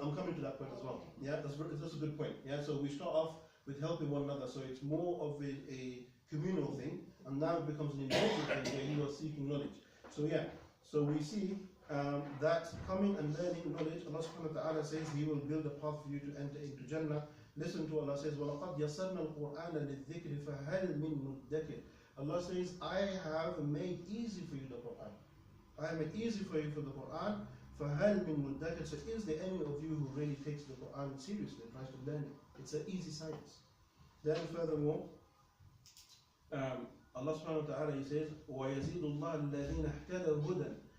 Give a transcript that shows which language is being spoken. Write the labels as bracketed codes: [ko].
[en] I'm coming to that point as well. Yeah, that's a good point. Yeah, so we start off with helping one another, so it's more of a communal thing, and now it becomes an individual thing where you are seeking knowledge. So yeah, so we see that coming and learning knowledge, Allah subhanahu wa ta'ala says He will build a path for you to enter into Jannah. Listen to Allah says, [ar] وَلَقَدْ يَسَّرْنَا الْقُرْآنَ لِلذِّكْرِ فَهَلْ مِن مُدَّكِرٍ. [en] Allah says, I have made easy for you the Quran. I have made easy for you for the Quran. [ar] فَهَلْ مِن مُدَّكِرٍ. [en] So is there any of you who really takes the Quran seriously and tries to learn it? It's an easy science. Then furthermore, Allah subhanahu wa ta'ala, He says, [ar] وَيَزِيدُ اللَّهُ الَّذِينَ اهْتَدَوْا هُدًى.